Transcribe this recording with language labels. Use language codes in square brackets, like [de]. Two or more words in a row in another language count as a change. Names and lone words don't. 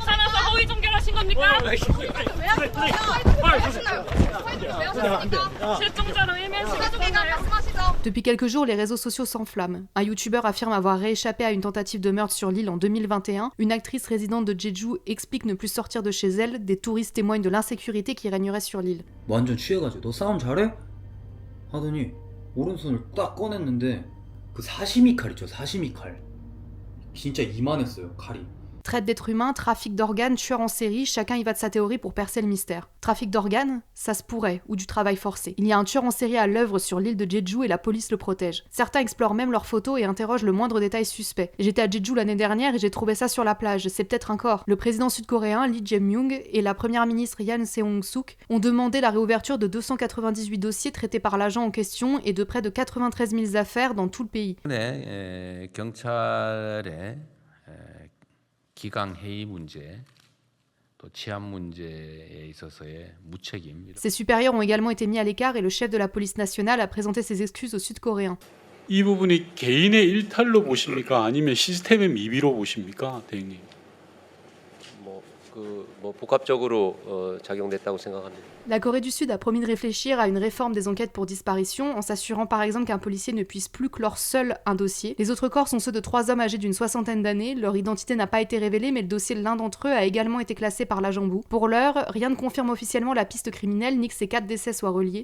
[fr] Depuis quelques jours, les réseaux sociaux s'enflamment. Un youtubeur affirme avoir rééchappé à une tentative de meurtre sur l'île en 2021. Une actrice résidente de Jeju explique ne plus sortir de chez elle. Des touristes témoignent de l'insécurité qui régnerait sur l'île. [ko] 완전 취해가지고 너 싸움 잘해? 하더니 오른손을 딱 꺼냈는데 그 사시미 칼이죠, 사시미 칼. 진짜 이만했어요, 칼이. [fr] Traite d'êtres humains, trafic d'organes, tueur en série, chacun y va de sa théorie pour percer le mystère. Trafic d'organes, ça se pourrait, ou du travail forcé. Il y a un tueur en série à l'œuvre sur l'île de Jeju et la police le protège. Certains explorent même leurs photos et interrogent le moindre détail suspect. J'étais à Jeju l'année dernière et j'ai trouvé ça sur la plage, c'est peut-être un corps. Le président sud-coréen Lee Jae-myung et la première ministre Yoon Seong-suk ont demandé la réouverture de 298 dossiers traités par l'agent en question et de près de 93 000 affaires dans tout le pays. [ko] 경찰의 기강 해이 문제, 또 치안 문제에 있어서의 무책임. [fr] Ses supérieurs ont également été mis à l'écart et le chef de la police nationale a présenté ses excuses aux Sud-Coréens. [ko] 이 부분이 개인의 일탈로 보십니까? 아니면 시스템의 미비로 보십니까, 대행님? 복합적으로 작용됐다고 생각합니다. [fr] La Corée du Sud a promis de réfléchir à une réforme des enquêtes pour disparition, en s'assurant par exemple qu'un policier ne puisse plus clore seul un dossier. Les autres corps sont ceux de 3 hommes âgés d'une 60aine d'années, leur identité n'a pas été révélée, mais le dossier de l'un d'entre eux a également été classé par l'agent Boo. Pour l'heure, rien ne confirme officiellement la piste criminelle ni que ces 4 décès soient reliés.